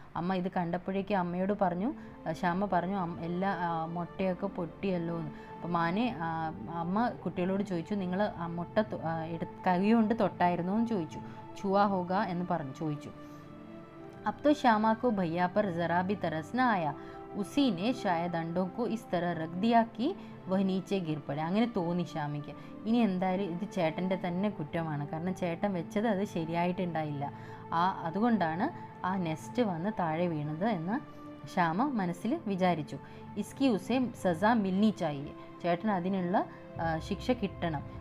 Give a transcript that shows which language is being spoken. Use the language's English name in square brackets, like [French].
[Malayalam] അമ്മ ഇത് കണ്ടപ്പോഴേക്കും അമ്മയോട് പറഞ്ഞു, ശ്യാമ പറഞ്ഞു, എല്ലാ മുട്ടയൊക്കെ പൊട്ടിയല്ലോ എന്ന്. അപ്പോൾ അമ്മ കുട്ടികളോട് ചോദിച്ചു, നിങ്ങൾ ആ മുട്ട കൈ കൊണ്ട് തൊട്ടായിരുന്നോ എന്ന് ചോദിച്ചു. [Hindi] छुआ होगा [Malayalam] എന്ന് ചോദിച്ചു. [Hindi] अब तो श्यामा को भैया पर ज़रा भी तरस न आया. उसी ने शायद अंडों को इस तरह रख दिया कि वह नीचे गिर पड़े. [Malayalam] അങ്ങനെ തോന്നി ശ്യാമയ്ക്ക്. ഇനി എന്തായാലും ഇത് ചേട്ടൻ്റെ തന്നെ കുറ്റമാണ്, കാരണം ചേട്ടൻ വെച്ചത് അത് ശരിയായിട്ടുണ്ടായില്ല, അതുകൊണ്ടാണ് ആ നെസ്റ്റ് വന്ന് താഴെ വീണത് എന്ന് ശ്യാമ മനസ്സിൽ വിചാരിച്ചു. [Hindi] ഇസ്കി ഉസേ സസ മിൽനി ചാഹിയെ, [Malayalam] ചേട്ടൻ അതിനുള്ള ശിക്ഷ കിട്ടണം.